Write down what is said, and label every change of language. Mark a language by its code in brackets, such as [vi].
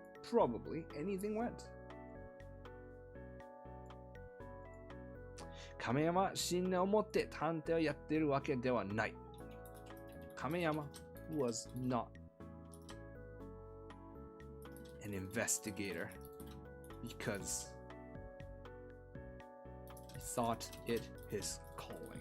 [en] Probably anything went. [ja] 亀山は信念を持って探偵をやっているわけではない。 [en] 亀山 was not an investigator because he thought it his calling.